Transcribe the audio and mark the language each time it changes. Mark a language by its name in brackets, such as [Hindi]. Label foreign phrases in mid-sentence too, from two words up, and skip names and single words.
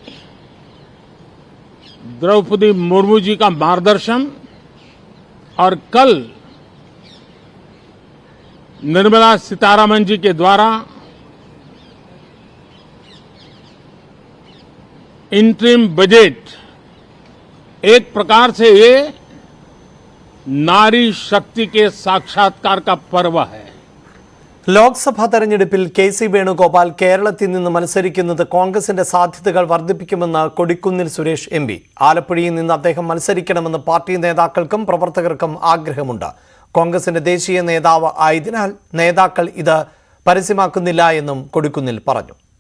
[Hindi] द्रौपदी मुर्मू जी का मार्गदर्शन और कल निर्मला सीतारामन जी के द्वारा [English] interim budget [Hindi] एक प्रकार से ये नारी शक्ति के साक्षात्कार का पर्व है. [Malayalam] ലോക്സഭാ തെരഞ്ഞെടുപ്പിൽ KC വേണുഗോപാൽ കേരളത്തിൽ നിന്ന് മത്സരിക്കുന്നത് കോൺഗ്രസിന്റെ സാധ്യതകൾ വർദ്ധിപ്പിക്കുമെന്ന് കൊടിക്കുന്നിൽ സുരേഷ് MP. ആലപ്പുഴയിൽ നിന്ന് അദ്ദേഹം മത്സരിക്കണമെന്ന് പാർട്ടി നേതാക്കൾക്കും പ്രവർത്തകർക്കും ആഗ്രഹമുണ്ട്. കോൺഗ്രസിന്റെ ദേശീയ നേതാവ് ആയതിനാൽ നേതാക്കൾ ഇത് പരസ്യമാക്കുന്നില്ല എന്നും കൊടിക്കുന്നിൽ പറഞ്ഞു.